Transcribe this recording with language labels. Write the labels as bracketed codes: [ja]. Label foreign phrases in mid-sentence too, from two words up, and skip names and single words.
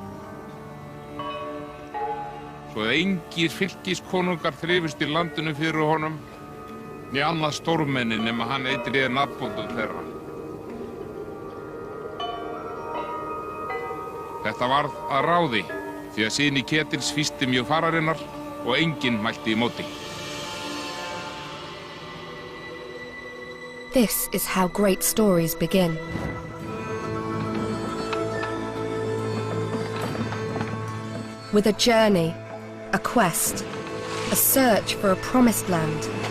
[is] Svo að engir fylkiskonungar þrifust í landinu fyrir honum, né annað stórmenni nema hann eittriði nafnbóndur þeirra. Þetta varð að ráði, því að syni Ketils fýsti mjög fararinnar og enginn mælti í móti. [en] This is how great stories begin. With a journey, a quest, a search for a promised land.